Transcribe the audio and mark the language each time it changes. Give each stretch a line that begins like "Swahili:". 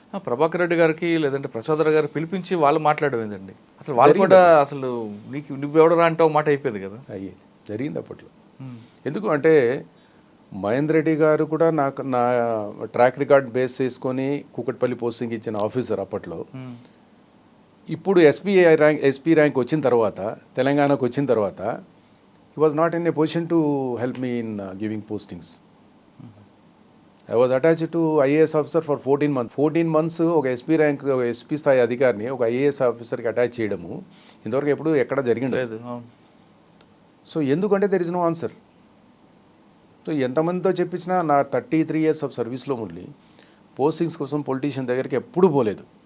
Telugu: ప్రభాకర్ రెడ్డి గారికి లేదంటే ప్రసాదరావు గారు పిలిపించి వాళ్ళు మాట్లాడడం ఏందండి? అసలు వాళ్ళు కూడా అసలు నువ్వెవడరా అంటే ఒక మాట అయిపోయింది కదా. అయ్యి జరిగింది అప్పట్లో. ఎందుకు అంటే మహేందర్ రెడ్డి గారు కూడా నా ట్రాక్ రికార్డ్ బేస్ చేసుకొని కూకట్పల్లి పోస్టింగ్ ఇచ్చిన ఆఫీసర్ అప్పట్లో. ఇప్పుడు ఎస్పీ ర్యాంక్ వచ్చిన తర్వాత,
English: తెలంగాణకు వచ్చిన తర్వాత, he was not in a position to help me in giving postings. I was attached to IAS officer for 14 months.
Telugu: 14 months ఒక ఎస్పీ ర్యాంక్, ఒక ఎస్పీ స్థాయి అధికారిని ఒక ఐఏఎస్ ఆఫీసర్కి అటాచ్ చేయడము ఇంతవరకు ఎప్పుడు ఎక్కడ జరిగింది. సో ఎందుకంటే
English: There is no answer.
Telugu: So ఎంతమందితో చెప్పించినా నా 33 years ఆఫ్ సర్వీస్లో మురళి పోస్టింగ్స్ కోసం పొలిటీషియన్ దగ్గరికి ఎప్పుడూ పోలేదు.